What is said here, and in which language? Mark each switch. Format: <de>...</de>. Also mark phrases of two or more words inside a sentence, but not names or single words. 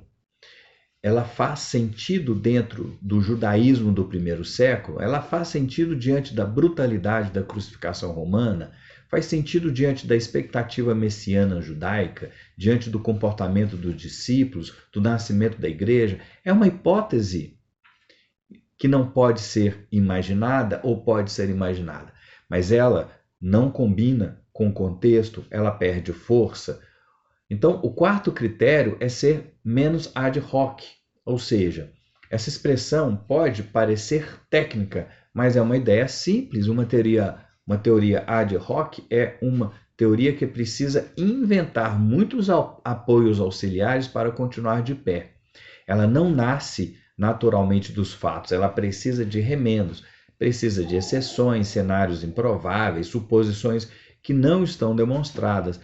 <pt>Ela faz sentido dentro do judaísmo do primeiro século, ela faz sentido diante da brutalidade da crucificação romana, faz sentido diante da expectativa messiana judaica, diante do comportamento dos discípulos, do nascimento da igreja. É uma hipótese que não pode ser imaginada ou pode ser imaginada, mas ela não combina com o contexto, ela perde força. Então, o quarto critério é ser menos</pt> <la>ad hoc,</la> <pt>ou seja, essa expressão pode parecer técnica, mas é uma ideia simples. Uma teoria</pt> <la>ad hoc</la> <pt>é uma teoria que precisa inventar muitos apoios auxiliares para continuar de pé. Ela não nasce naturalmente dos fatos, ela precisa de remendos, precisa de exceções, cenários improváveis, suposições que não estão demonstradas.</pt>